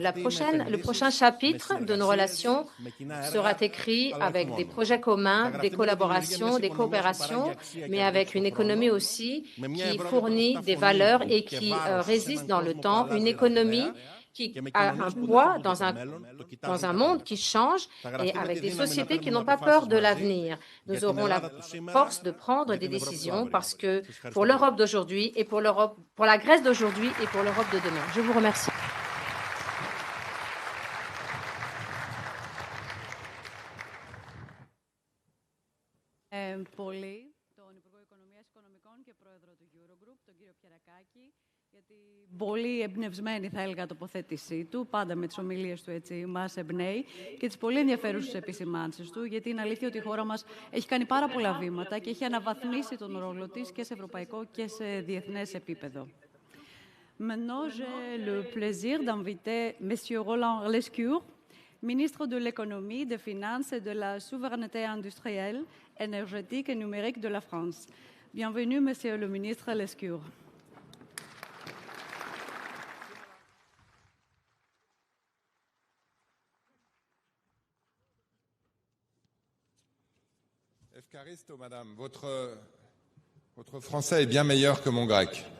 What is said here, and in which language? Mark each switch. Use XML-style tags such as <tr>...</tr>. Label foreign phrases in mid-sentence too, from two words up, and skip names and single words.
<fr>Le prochain chapitre de nos relations sera écrit avec des projets communs, des collaborations, des coopérations, mais avec une économie aussi qui fournit des valeurs et qui résiste dans le temps, une économie qui a un poids dans un monde qui change et avec des sociétés qui n'ont pas peur de l'avenir. Nous aurons la force de prendre des décisions parce que pour l'Europe d'aujourd'hui et pour la Grèce d'aujourd'hui et pour l'Europe de demain. Je vous remercie.</fr> <el>Πολύ τον Υπουργό Οικονομίας Οικονομικών και Πρόεδρο του Eurogroup, τον κύριο Kyriakaki, για την πολύ εμπνευσμένη, θα έλεγα, τοποθέτησή του, πάντα με τις ομιλίες του έτσι μας εμπνέει, και τις πολύ ενδιαφέρουσες επισημάνσεις του, γιατί είναι αλήθεια ότι η χώρα μας έχει κάνει πάρα πολλά βήματα και έχει αναβαθμίσει τον ρόλο της και σε ευρωπαϊκό και σε διεθνές επίπεδο.</el> <fr>Maintenant, j'ai le plaisir d'inviter M. Roland Lescure, ministre de l'économie, des finances et de la souveraineté industrielle, énergétique et numérique de la France. Bienvenue, Monsieur le ministre Lescure. Efkaristo, madame, votre français est bien meilleur que mon grec.</fr>